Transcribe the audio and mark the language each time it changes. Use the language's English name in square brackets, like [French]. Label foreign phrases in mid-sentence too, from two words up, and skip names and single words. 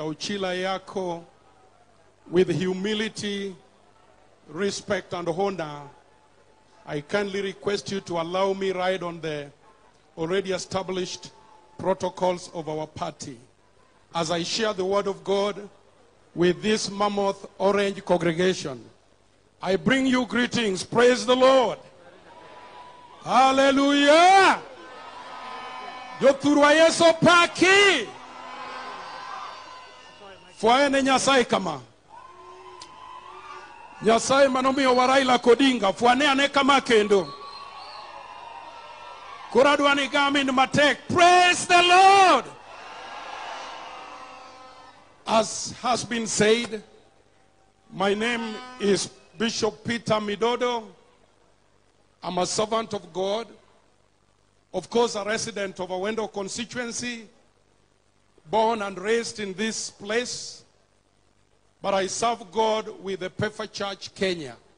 [English] Uchila Yako, with humility, respect, and honor, I kindly request you to allow me ride on the already established protocols of our party as I share the word of God with this mammoth orange congregation. I bring you greetings. Praise the Lord. [Luo (Kenya and Tanzania)] Hallelujah. Jothurwa Yesu paki. Fuaene Nyasaye kama. Nyasaye manomiyo Raila Odinga. Fuane ane kama kendo. Kuradwani gamin matek. [English] Praise the Lord. As has been said, my name is Bishop Peter Midodo. I'm a servant of God. Of course, a resident of Awendo constituency, born and raised in this place, but I serve God with the Pefa Church, Kenya.